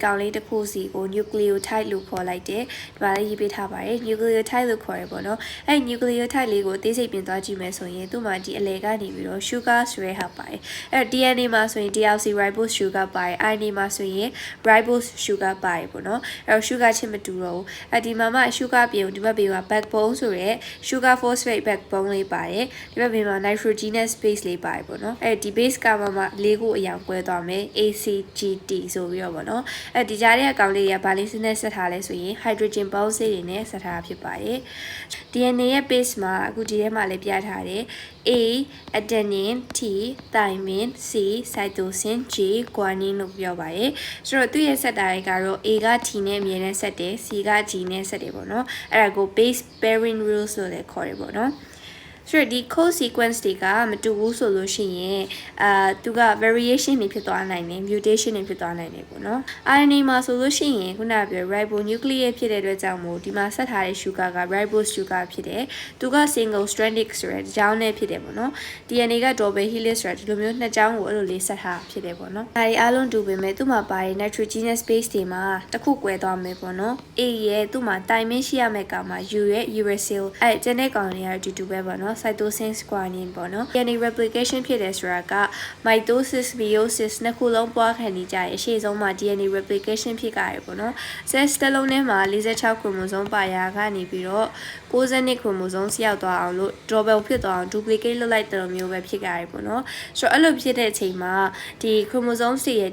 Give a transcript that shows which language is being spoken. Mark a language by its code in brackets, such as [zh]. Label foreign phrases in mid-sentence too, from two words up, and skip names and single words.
[my] ကောင်လေးတစ်ခုစီကို nucleotide လို့ခေါ်လိုက်တယ်ဒီမှာလေးရေးပေးထားပါတယ် nucleotide လို့ခေါ်ရပေါ့နော်အဲ့ nucleotide လေးကိုအသေးစိတ်ပြင်သွားကြည့်မယ်ဆိုရင် သူ့မှာဒီအလယ်ကနေပြီးတော့ sugar ဆိုတဲ့ဟာပါတယ်အဲ့ DNA မှာဆိုရင် [en] deoxyribose sugar [my] ပါတယ် RNA မှာဆိုရင် [en] ribose sugar [my] ပါတယ်ပေါ့နော်အဲ့ sugar ချင်းမတူတော့ဘူးအဲ့ဒီမှာမှ sugar ပြင်ဒီဘက်ပြင်မှာ backbone ဆိုတဲ့ [en] sugar phosphate backbone [my] လေးပါတယ်ဒီဘက်ပြင်မှာ [en] nitrogenous base [my] လေးပါတယ်ပေါ့နော်အဲဒီ base ကမှ၄ခုအရောင်ကွဲသွားမယ် ACGT ဆိုပြီးတော့ပေါ့နော်အဲဒီကြားထဲအကောင်လေးတွေကဗာလေးစနဲ့ဆက်ထားလဲဆိုရင် [en] hydrogen bond [my] ဆေးတွေနဲ့ဆက်ထားဖြစ်ပါတယ် DNA ရဲ့ base မှာအခုဒီထဲမှာလည်းပြထားတယ် [en] A adenine T thymine C cytosine G guanine [my] လို့ပြောပါတယ်ဆိုတော့သူ့ရဲ့ဆက်တာတွေကတော့ A က T နဲ့အမြဲတမ်းဆက်တယ် C က G နဲ့ဆက်တယ်ပေါ့နော်အဲ့ဒါကို [en] base pairing rules [my] လို့လည်းခေါ်တယ်ပေါ့နော်ဆိုတော့ဒီ [en] code sequence [my] တွေကမတူဘူးဆိုလို့ရှိရင်သူက variation တွေဖြစ်သွားနိုင်တယ် mutation တွေဖြစ်သွားနိုင်တယ်ပေါ့နော် RNA မှာဆိုလို့ရှိရင်ခုနက ပြော ribonucleic ဖြစ်တဲ့အတွက်ကြောင့်မို့ဒီမှာဆက်ထားတဲ့ sugar က [en] ribose sugar [my] ဖြစ်တယ်သူက [en] single stranded [my] ဆိုတဲ့ကြောင်းနဲ့ဖြစ်တယ်ပေါ့နော် DNA က [en] double helix [my] ဆိုတာဒီလိုမျိုးနှစ်ကြောင်းကိုအဲ့လိုလေးဆက်ထားဖြစ်တယ်ပေါ့နော်ဒါတွေအားလုံးတူပေမဲ့သူ့မှာပါတဲ့ [en] nitrogenous base [my] တွေမှာတစ်ခုကွဲသွားမယ်ပေါ့နော် A ရဲ့သူ့မှာ thymine ရှိရမယ့်ကောင်မှာ U ရဲ့ uracil အဲ့ကျန်တဲ့ကောင်တွေကအတူတူပဲပေါ့နော် [en] cytosine guanine [my] ပေါ့နော် [en] DNA replication [my] ဖြစ်တယ်ဆိုတာက [en] mitosis meiosis [my] နှစ်ခုလုံးပွားခံနေကြရဲ့အရှိဆုံးမှာ [en] DNA replication [my] ဖြစ်ကြရပေါ့နော် cell တစ်လုံးထဲ မှာ46 chromosome ပါရာကနေပြီးတော့62 chromosome စီရောက်သွားအောင်လို့ double ဖြစ်သွားအောင် duplicate လုပ်လိုက်တဲ့လိုမျိုးပဲဖြစ်ကြရပေါ့နော်ဆိုတော့အဲ့လိုဖြစ်တဲ့အချိန်မှာဒီ chromosome တွေရဲ့